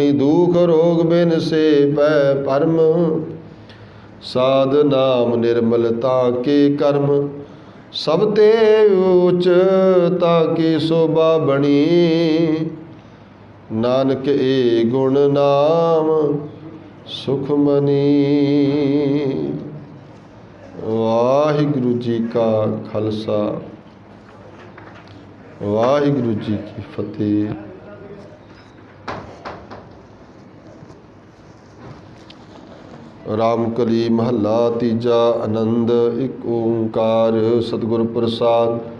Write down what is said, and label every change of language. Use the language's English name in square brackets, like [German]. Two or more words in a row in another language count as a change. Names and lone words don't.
[Punjabi] ਦੁਖ ਰੋਗ ਬਿਨ ਸੇ ਪੈ ਪਰਮ, ਸਾਧ ਨਾਮ ਨਿਰਮਲਤਾ ਕੇ ਕਰਮ। ਸਭ ਤੇ ਊਚ ਤਾਕੀ ਸ਼ੋਭਾ ਬਣੀ, ਨਾਨਕ ਏ ਗੁਣ ਨਾਮ ਸੁਖਮਣਿ। ਵਾਹਿਗੁਰੂ ਜੀ ਕਾ ਖਾਲਸਾ ਵਾਹਿਗੁਰੂ ਜੀ ਕੀ ਫਤਿਹ। ਰਾਮਕਲੀ ਮਹੱਲਾ ਤੀਜਾ। ਆਨੰਦ ਇੱਕ ਓੰਕਾਰ ਸਤਿਗੁਰ ਪ੍ਰਸਾਦ।